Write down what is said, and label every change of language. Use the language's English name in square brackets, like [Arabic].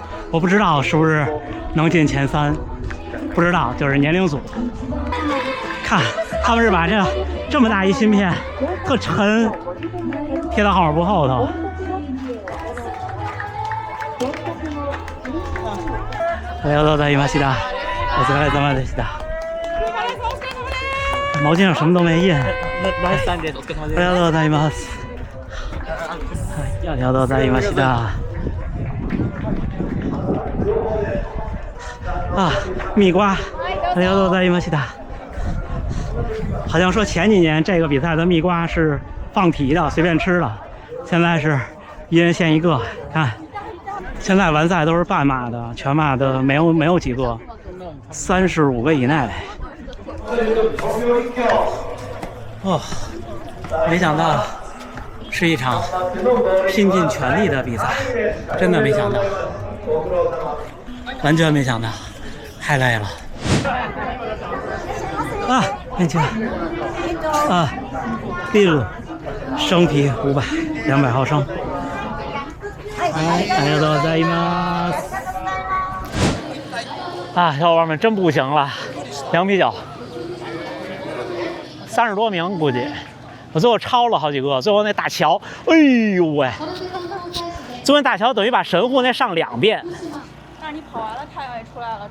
[Chinese] 我不知道是不是能进前3，不知道，就是年龄组。看，他们是把这么大一芯片，特沉，贴到号码布后头。 [Japanese] ありがとうございました。お疲れ様でした。 [Chinese] 毛巾上什么都没印。 [Japanese] ありがとうございます。ありがとうございました。 [Chinese] 啊，蜜瓜， [Japanese] ありがとうございました。 [Chinese] 好像说前几年这个比赛的蜜瓜是放题的，随便吃的，现在是一人限一个。看，现在完赛都是半马的，全马的没有几个，35个以内。哦，没想到是一场拼尽全力的比赛，真的没想到，完全没想到，太累了。啊，没去啊，秘鲁生啤500，200毫升。 [Japanese] 哎，ありがとうございます。 [Chinese] 啊，小伙伴们真不行了，凉啤酒，30多名估计，我最后超了好几个，最后那大桥，哎呦喂，最后那大桥等于把神户那上2遍。但是你跑完了，太阳也出来了